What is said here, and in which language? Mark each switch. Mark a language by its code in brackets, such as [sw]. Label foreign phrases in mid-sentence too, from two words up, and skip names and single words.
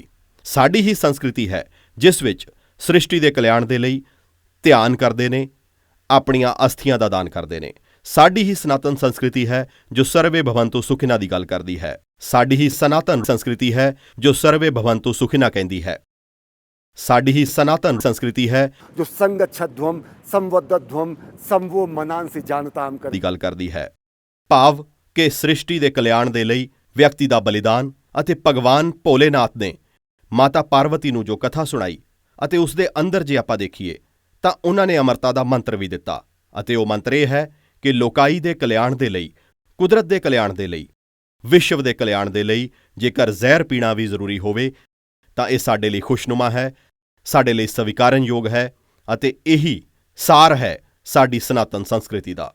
[pa] ਸਾਡੀ ਹੀ ਸੰਸਕ੍ਰਿਤੀ ਹੈ ਜਿਸ ਵਿੱਚ ਸ੍ਰਿਸ਼ਟੀ ਦੇ ਕਲਿਆਣ ਦੇ ਲਈ ਧਿਆਨ ਕਰਦੇ ਨੇ, ਆਪਣੀਆਂ ਅਸਥੀਆਂ ਦਾ ਦਾਨ ਕਰਦੇ ਨੇ। ਸਾਡੀ ਹੀ ਸਨਾਤਨ ਸੰਸਕ੍ਰਿਤੀ ਹੈ ਜੋ [sa] सर्वे भवन्तु सुखिनः [pa] ਦੀ ਗੱਲ ਕਰਦੀ ਹੈ। ਸਾਡੀ ਹੀ ਸਨਾਤਨ ਸੰਸਕ੍ਰਿਤੀ ਹੈ ਜੋ [sa] सर्वे भवन्तु सुखिनः [pa] ਕਹਿੰਦੀ ਹੈ। ਸਾਡੀ ਹੀ ਸਨਾਤਨ ਸੰਸਕ੍ਰਿਤੀ ਹੈ [sa] जो संगच्छध्वम संवदध्वम समवो मनांसि जानताम कर [pa] ਦੀ ਗੱਲ ਕਰਦੀ ਹੈ। ਭਾਵ ਕਿ ਸ੍ਰਿਸ਼ਟੀ ਦੇ ਕਲਿਆਣ ਦੇ ਲਈ ਵਿਅਕਤੀ ਦਾ ਬਲੀਦਾਨ ਅਤੇ ਭਗਵਾਨ ਭੋਲੇਨਾਥ ਨੇ ਮਾਤਾ ਪਾਰਵਤੀ ਨੂੰ ਜੋ ਕਥਾ ਸੁਣਾਈ ਅਤੇ ਉਸ ਦੇ ਅੰਦਰ ਜੇ ਆਪਾਂ ਦੇਖੀਏ ਤਾਂ ਉਹਨਾਂ ਨੇ ਅਮਰਤਾ ਦਾ ਮੰਤਰ ਵੀ ਦਿੱਤਾ ਅਤੇ ਉਹ ਮੰਤਰ ਇਹ ਹੈ ਕਿ ਲੋਕਾਈ ਦੇ ਕਲਿਆਣ ਦੇ ਲਈ, ਕੁਦਰਤ ਦੇ ਕਲਿਆਣ ਦੇ ਲਈ, ਵਿਸ਼ਵ ਦੇ ਕਲਿਆਣ ਦੇ ਲਈ ਜੇਕਰ ਜ਼ਹਿਰ ਪੀਣਾ ਵੀ ਜ਼ਰੂਰੀ ਹੋਵੇ ਤਾਂ ਇਹ ਸਾਡੇ ਲਈ ਖੁਸ਼ਨੁਮਾ ਹੈ, ਸਾਡੇ ਲਈ ਸਵੀਕਾਰਨਯੋਗ ਹੈ ਅਤੇ ਇਹੀ ਸਾਰ ਹੈ ਸਾਡੀ ਸਨਾਤਨ ਸੰਸਕ੍ਰਿਤੀ ਦਾ।